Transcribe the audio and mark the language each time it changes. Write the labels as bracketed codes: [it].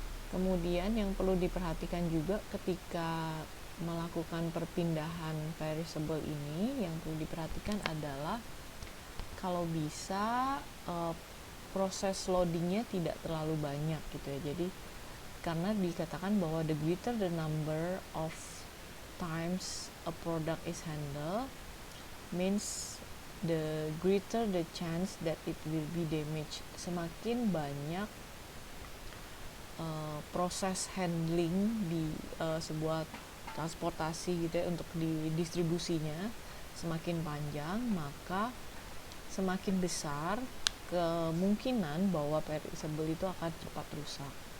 [id] Kemudian yang perlu diperhatikan juga ketika melakukan perpindahan perishable ini, yang perlu diperhatikan adalah kalau bisa proses loadingnya tidak terlalu banyak gitu ya. Jadi karena dikatakan bahwa [en] the greater the number of times a product is handled means the greater the chance that it will be damaged. [id] Semakin banyak proses handling di sebuah transportasi gitu ya, untuk di distribusinya semakin panjang, maka semakin besar kemungkinan bahwa perishable itu akan cepat rusak.